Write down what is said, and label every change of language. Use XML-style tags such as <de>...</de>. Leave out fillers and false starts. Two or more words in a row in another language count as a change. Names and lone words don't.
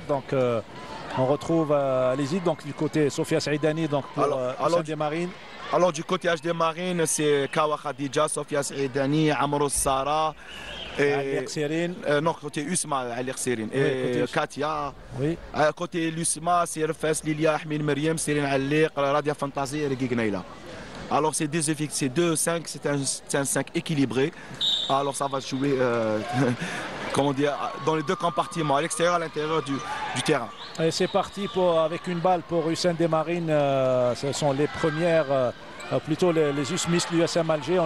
<fr>Donc, on retrouve, allez-y, donc du côté Sofia Saïdani, donc pour Saint-Des-Marines. Alors du côté HDM c'est Kawa Khadija, Sofia Saïdani, Amrou Sara, Ali Khsirin. Non, côté USMA, Ali Khsirin. Et Katia. Oui. Côté l'USMA, c'est Refes, Lilia, Ahmin Meriem, Sérine Alliq, Radia Fantazi et Regui Gneila. Alors c'est 2-5, c'est un 5 équilibré. Alors ça va jouer comment dire, dans les deux compartiments, à l'extérieur et à l'intérieur du terrain. Et c'est parti avec une balle pour Saint-Des-Marines. Ce sont les premières, plutôt les USMIS, l'USM Alger.</fr>